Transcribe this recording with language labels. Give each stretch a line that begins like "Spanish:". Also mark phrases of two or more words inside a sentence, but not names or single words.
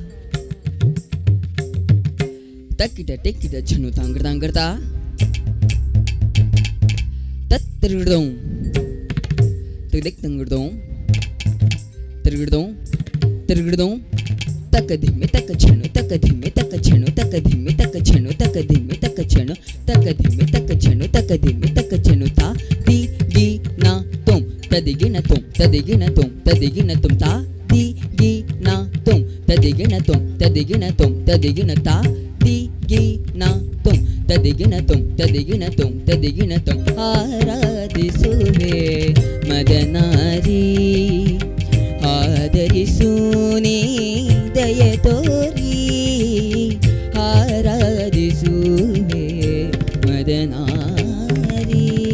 Kannada: ತಕಿಟ ಟಿಕ್ಕಿಟ ಝಣು ತಂಗಡ ತಂಗಡ ತತ್ತಿರುಗಡೋಂ ತಿರುಗಿಕ್ ತಂಗಡೋಂ ತಿರುಗಿಡೋಂ ತಿರುಗಿಡೋಂ ತಕ ಧಿಮಿ ತಕ ಝಣು ತಕ ಧಿಮಿ ತಕ ಝಣು ತಕ ಧಿಮಿ ತಕ ಝಣು ತಕ ಧಿಮಿ ತಕ ಝಣು ತಕ ಧಿಮಿ ತಕ ಝಣು ತಕ ಧಿಮಿ ತಕ ಝಣು ತಾ ದಿ ಗಿ ನ ತುಂ ತದಿಗಿನ ತುಂ ತದಿಗಿನ ತುಂ ತದಿಗಿನ ತುಂ ತಾ ದಿ ಗಿ ನ ತುಂ ತದಿಗಿನ ತುಂ ತದಿಗಿನ ತುಂ ತದಿಗಿನ ತಾ ದಿ ಗಿ ನ ತುಂ ತದಿಗಿನ ತುಂ ತದಿಗಿನ ತುಂ ತದಿಗಿನ ತುಂ ಆರಾಧಿಸುವೆ ಮದನಾರಿ ಆದರಿಸು ನೀ ದಯ ತೋರಿ ಆರಾಧಿಸುವೆ ಮದನಾರಿ